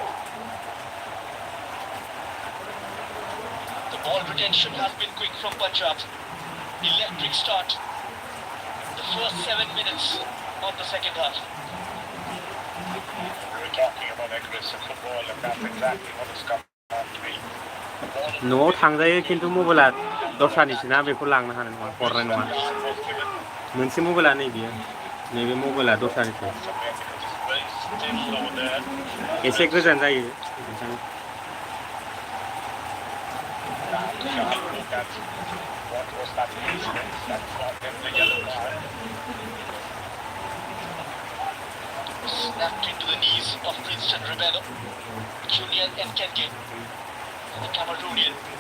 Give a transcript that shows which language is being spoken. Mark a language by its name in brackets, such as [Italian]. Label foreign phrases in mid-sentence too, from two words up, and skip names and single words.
[English] The ball retention has been quick from Punjab. Electric start. The first 7 minutes of the second half. We were talking about aggressive football, and that's exactly what has come out to be. [Bodo] न'आव थांजायो खिन्थु मबाइला दस्रानिसोना बेखौ लांनो हानाय नङा हरनाय नङा मोनसे मबाइला नैबेयो नैबे मबाइला दस्रानिसो एसे गोजान जायो [English] Snapped into the knees of Princeton Rebello, Julian Nkenke, the Cameroonian.